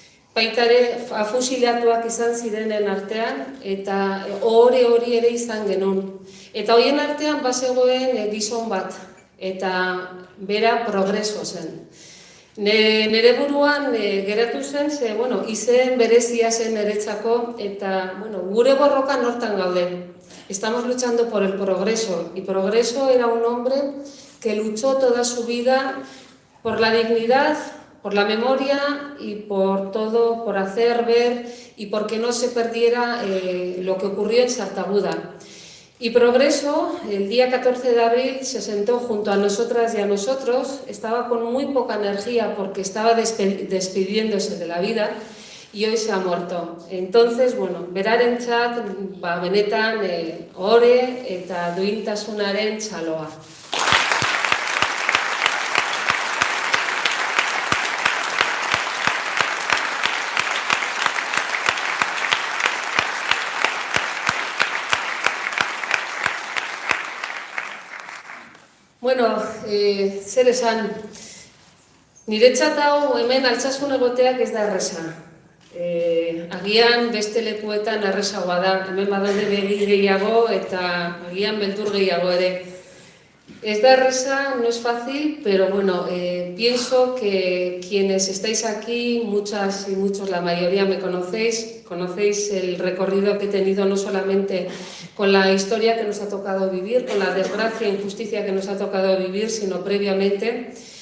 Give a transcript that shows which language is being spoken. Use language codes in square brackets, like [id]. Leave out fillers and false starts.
[eu] Baita ere, afusilatuak izan zirenen artean, eta ohore hori ere izan genuen. Eta horien artean bazegoen gizon bat, eta bera progreso zen. Nere buruan geratu zen, izen berezia zen niretzako, eta gure borrokan hortan gaude. [es] Estamos luchando por el progreso, y Progreso era un hombre que luchó toda su vida por la dignidad, por la memoria y por todo, por hacer ver y porque no se perdiera lo que ocurrió en Sartaguda. Y Progreso, el día 14 de abril, se sentó junto a nosotras y a nosotros, estaba con muy poca energía porque estaba despidiéndose de la vida y hoy se ha muerto. [eu] Entonces, berarentzat, benetan, ohore eta duintasunaren txaloa. Zer esan, niretzat hau hemen Altsasun egoteak ez da erresa. Agian beste lekuetan erresagoa da, hemen badaude begi gehiago eta agian beldur gehiago ere. [es] Es de risa, no es fácil, pero bueno, pienso que quienes estáis aquí, muchas y muchos, la mayoría me conocéis el recorrido que he tenido no solamente con la historia que nos ha tocado vivir, con la desgracia e injusticia que nos ha tocado vivir, sino previamente.